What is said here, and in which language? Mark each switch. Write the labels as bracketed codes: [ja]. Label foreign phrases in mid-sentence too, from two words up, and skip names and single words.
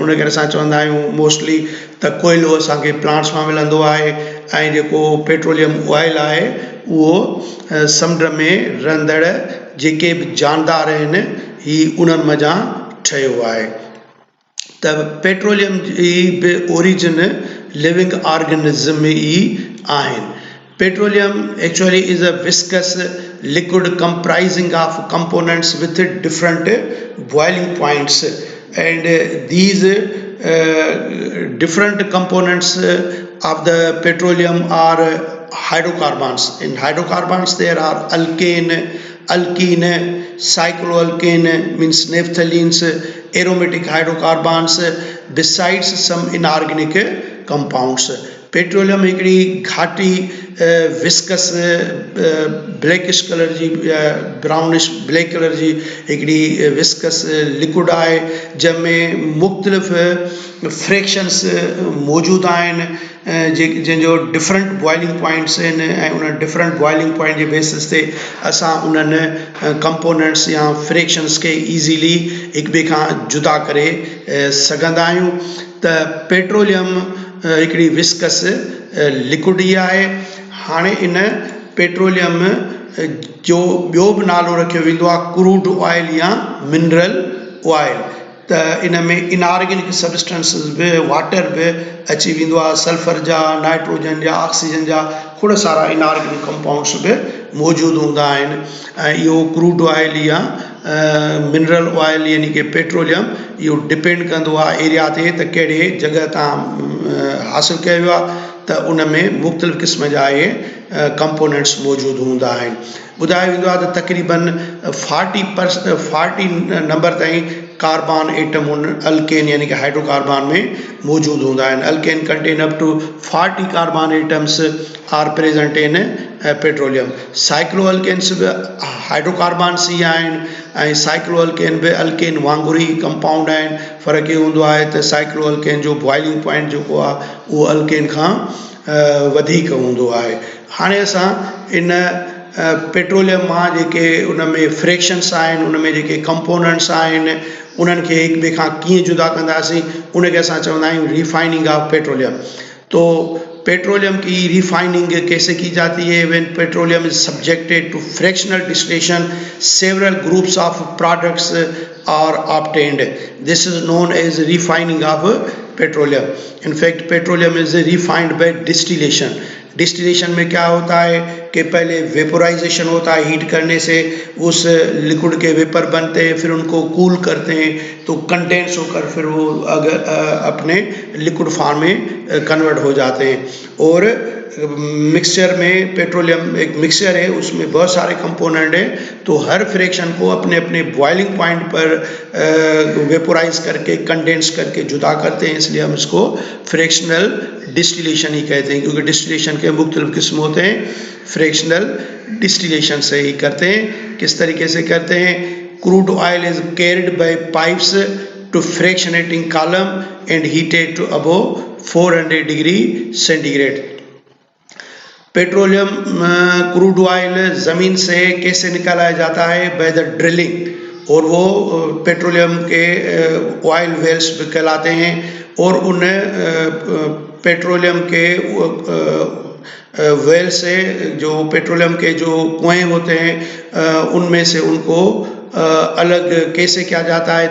[sd] उन करे असां चवंदा आहियूं मोस्टली त कोयलो असांखे प्लांट्स मां मिलंदो आहे ऐं जेको [en] petroleum oil [sd] आहे उहो समुंड में रहंदड़ जेके बि जानदार आहिनि ही उन्हनि मज़ा ठहियो आहे. त पेट्रोलियम जी बि ओरिजिन [en] living organism [sd] में ई आहिनि. [en] Petroleum actually is a viscous liquid comprising of components with different boiling points, and these different components of the petroleum are hydrocarbons. In hydrocarbons there are alkane, alkene, cycloalkane means naphthalenes, aromatic hydrocarbons, besides some inorganic compounds. [sd] पेट्रोलियम हिकिड़ी घाटी [en] viscous blackish colour [sd] जी [en] brownish black colour [sd] जी हिकिड़ी [en] viscous liquid [sd] आहे जंहिंमें मुख़्तलिफ़ फ्रैक्शन्स मौजूदु आहिनि जंहिंजो [en] different boiling points [sd] आहिनि ऐं उन [en] different boiling point [sd] जे बेसिस ते असां उन्हनि कंपोनेंट्स या फ्रैक्शन्स खे ईज़ीली हिक ॿिए खां जुदा करे सघंदा आहियूं. त पेट्रोलियम हिकिड़ी [en] viscous liquid [sd] ई आहे. हाणे इन पेट्रोलियम जो ॿियो बि नालो रखियो वेंदो आहे [en] crude oil [sd] या [en] mineral oil. [sd] त इन में [en] inorganic substances [sd] बि वाटर बि अची वेंदो आहे, सल्फर जा, नाइट्रोजन जा, ऑक्सीजन जा खोड़ सारा [en] inorganic compounds [sd] बि मौजूदु हूंदा आहिनि. ऐं इहो [en] crude oil [sd] या [en] mineral oil [sd] यानी कि पेट्रोलियम इहो डिपेंड कंदो आहे एरिया ते त कहिड़े जॻह तां हासिलु कयो वियो आहे, त उन में मुख़्तलिफ़ क़िस्म जा इहे कंपोनेंट्स मौजूदु हूंदा आहिनि. ॿुधायो वेंदो आहे त तक़रीबन 40 नंबर ताईं [en] carbon atom [sd] उन अल्केन यानी कि हाइड्रोकार्बन में मौजूदु हूंदा आहिनि. [en] Alkane contain up to 40 carbon atoms are present in petroleum. cyclo alkanes [sd] बि हाइड्रोकार्बन्स ई आहिनि ऐं [en] cyclo alkane [sd] बि अल्केन वांगुरु ई कंपाउंड आहिनि. फ़र्क़ु इहो हूंदो आहे त [en] cyclo alkane [sd] जो [en] boiling point [sd] जेको आहे उहो अल्केन खां वधीक हूंदो आहे. हाणे असां इन पेट्रोलियम मां जेके उन में फ्रैक्शन्स आहिनि, उन में जेके कंपोनेंट्स आहिनि, उन्हनि खे हिक ॿिए खां कीअं जुदा कंदासीं उनखे असां चवंदा आहियूं [en] refining of petroleum. [hi] तो पेट्रोलियम की रिफाइनिंग कैसे की जाती है? [en] When petroleum is subjected to fractional distillation several groups of products are obtained. This is known as refining of petroleum. In fact, petroleum is refined by distillation. [hi] डिस्टिलेशन में क्या होता है कि पहले वेपोराइजेशन होता है, हीट करने से उस लिक्विड के वेपर बनते हैं, फिर उनको कूल करते हैं तो कंडेंस होकर फिर वो अपने [en] liquid form [hi] में कन्वर्ट हो जाते हैं। और मिक्सचर में पेट्रोलियम एक मिक्सचर है, उसमें बहुत सारे कंपोनेंट हैं, तो हर फ्रैक्शन को अपने अपने [en] boiling point [hi] पर वेपोराइज करके कंडेंस करके जुदा करते हैं, इसलिए हम इसको [en] fractional distillation [hi] ही कहते हैं, क्योंकि डिस्टिलेशन के मुख्तलिफ किस्म होते हैं, [en] fractional distillation [hi] से ही करते हैं। किस तरीके से करते हैं? [en] crude oil is carried by pipes to fractionating column and heated to above 400 degree centigrade. [hi] पेट्रोलियम [en] crude oil [hi] ज़मीन से कैसे निकाला जाता है? [en] by the drilling, [hi] और वो पेट्रोलियम के [en] oil wells [hi] कहलाते हैं, और उन पेट्रोलियम के वेल से जो पेट्रोलियम के जो कुएं होते हैं उनमें से उनको अलग कैसे किया जाता है?